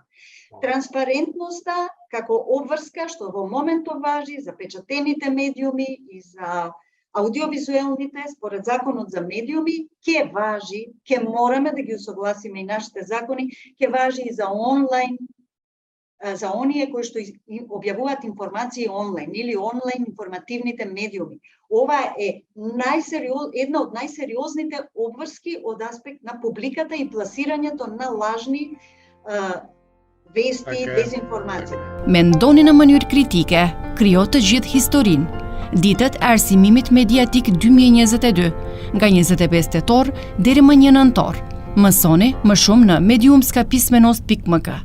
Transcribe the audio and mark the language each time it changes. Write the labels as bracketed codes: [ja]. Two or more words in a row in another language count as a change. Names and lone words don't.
[mk] Транспарентноста како обврска што во моментов важи за печатените медиуми и за аудиовизуелните според законот за медиуми, ќе важи, ќе мораме да ги усогласиме и нашите закони, ќе важи и за онлайн, за оние кои што објавуваат информации онлайн или онлайн информативните медиуми. Ова е една од најсериозните обврски од аспект на публиката и пласирањето на лажни вести и дезинформација. [sq] Mendoni në mënyrë kritike, krijo të gjithë historinë. Ditët e arsimimit mediatik 2022, nga 25 tetor deri më 1 nëntor. Mësoni më shumë në mediumskapismenost.mk.